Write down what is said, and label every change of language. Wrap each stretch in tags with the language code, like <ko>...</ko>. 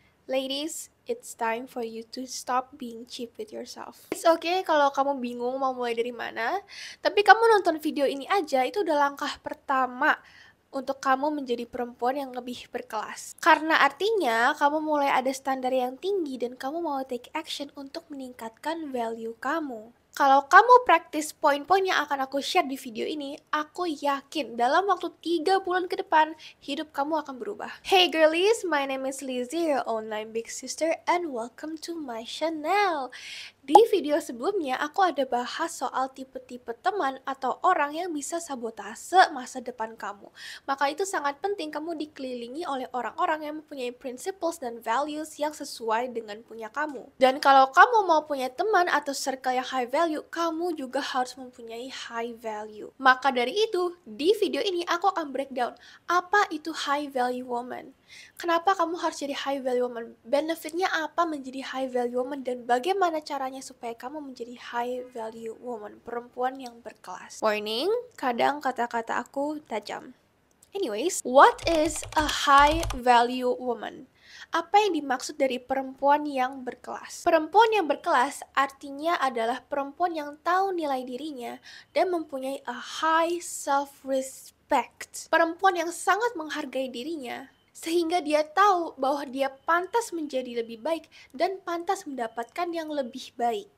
<en>Ladies, it's time for you to stop being cheap with yourself. It's okay</en> <id>kalau kamu bingung mau mulai dari mana, tapi kamu nonton video ini aja itu udah langkah pertama untuk kamu menjadi perempuan yang lebih berkelas. Karena artinya kamu mulai ada standar yang tinggi dan kamu mau</id> <en>take action</en> <id>untuk meningkatkan value kamu. Kalau kamu praktis poin-poin yang akan aku share di video ini, aku yakin dalam waktu 3 bulan ke depan, hidup kamu akan berubah.</id> <en>Hey girlies, my name is Lizzie, your online big sister, and welcome to my channel.</en> <id>Di video sebelumnya, aku ada bahas soal tipe-tipe teman atau orang yang bisa sabotase masa depan kamu. Maka itu sangat penting kamu dikelilingi oleh orang-orang yang mempunyai principles dan values yang sesuai dengan punya kamu. Dan kalau kamu mau punya teman atau circle yang high value, kamu juga harus mempunyai high value. Maka dari itu, di video ini aku akan breakdown apa itu high value woman. Kenapa kamu harus jadi high value woman? Benefitnya apa menjadi high value woman dan bagaimana caranya supaya kamu menjadi high value woman, perempuan yang berkelas. Warning, kadang kata-kata aku tajam.</id> <en>Anyways, what is a high value woman?</en> <id>Apa yang dimaksud dari perempuan yang berkelas? Perempuan yang berkelas artinya adalah perempuan yang tahu nilai dirinya dan mempunyai</id> <en>a high self-respect.</en> <id>Perempuan yang sangat menghargai dirinya sehingga dia tahu bahwa dia pantas menjadi lebih baik dan pantas mendapatkan yang lebih baik.</id>